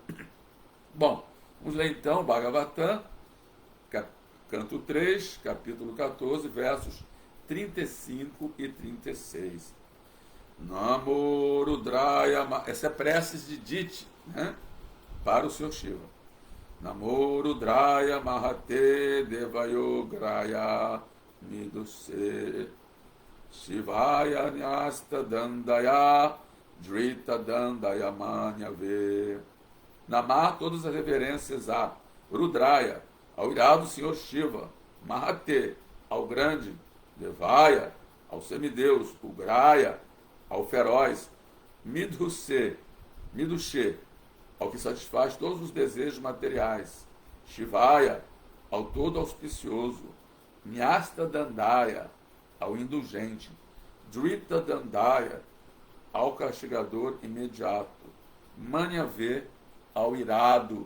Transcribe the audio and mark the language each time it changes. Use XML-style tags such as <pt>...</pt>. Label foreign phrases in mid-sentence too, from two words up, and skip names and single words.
<pt>Bom, vamos ler então Bhagavatam, canto 3, capítulo 14, versos 35 e 36.</pt> <sa>नमो रुद्राय,</sa> <pt>essa é preces de Dite, né, para o Senhor Shiva.</pt> <sa>नमो रुद्राय महते देवायोग्राय मीढुषे शिवाय न्यस्त दण्डाय धृत दण्डाय मन्यवे.</sa> <pt>Namar todas as reverências a Rudraya, ao irado Senhor Shiva, Mahate, ao grande, Devaya, ao semideus, Ugraya, ao feroz, Midhushe, ao que satisfaz todos os desejos materiais, Shivaya, ao todo auspicioso,</pt> <sa>न्यस्त दण्डाय,</sa> <pt>ao indulgente,</pt> <sa>धृत दण्डाय,</sa> <pt>ao castigador imediato, Manyave, ao irado.</pt>